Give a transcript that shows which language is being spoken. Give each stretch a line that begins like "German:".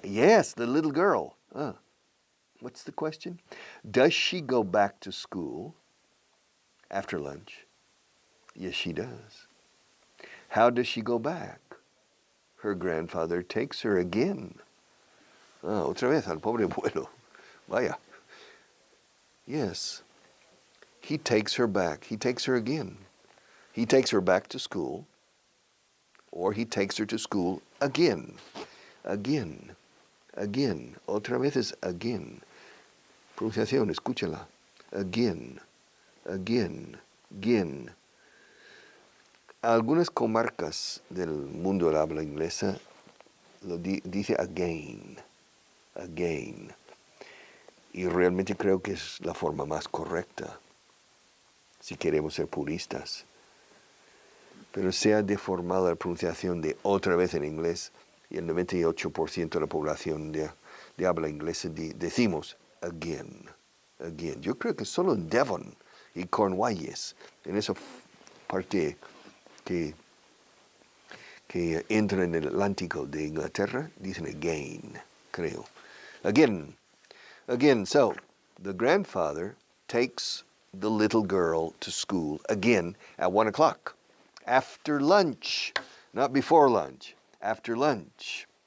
English: Yes, the little girl. What's the question? Does she go back to school after lunch? Yes, she does. How does she go back? Her grandfather takes her again.
Spanish: Otra vez al pobre abuelo. Vaya.
English: Yes. He takes her back. He takes her again. He takes her back to school, or he takes her to school again. Again. Again.
Spanish: Otra vez es again. Pronunciación, escúchala. Again. Again. Again. Algunas comarcas del mundo del habla inglesa lo dice again. Again. Y realmente creo que es la forma más correcta, si queremos ser puristas. Pero se ha deformado la pronunciación de otra vez en inglés, y el 98% de la población de habla inglesa decimos again, again. Yo creo que solo en Devon y Cornwallis, en esa parte que entra en el Atlántico de Inglaterra, dicen again, creo.
English: Again. Again, so the grandfather takes the little girl to school again at 1 o'clock. After lunch, not before lunch, after lunch.